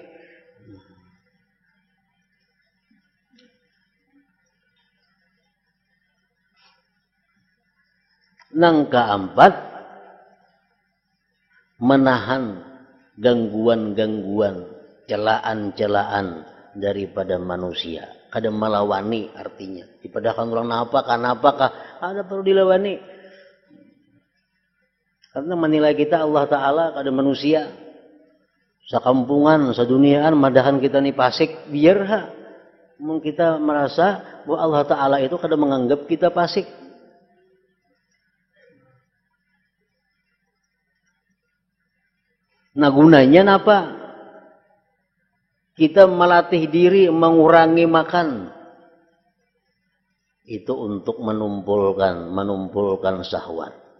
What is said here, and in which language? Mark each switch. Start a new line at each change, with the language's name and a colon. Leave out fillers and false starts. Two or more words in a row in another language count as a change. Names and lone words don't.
Indonesian: Yang keempat, menahan gangguan-gangguan, celaan-celaan daripada manusia.
Banjar: Kada melawani artinya. Dipadakan orang kenapa ada perlu dilawani. Karena menilai kita Allah Ta'ala kada manusia. Sakampungan, saduniaan, madahan kita nih pasik, biar kita merasa bahwa Allah Ta'ala itu kada menganggap kita pasik.
Indonesian: Nah gunanya apa? Kita melatih diri mengurangi makan. Itu untuk menumpulkan syahwat.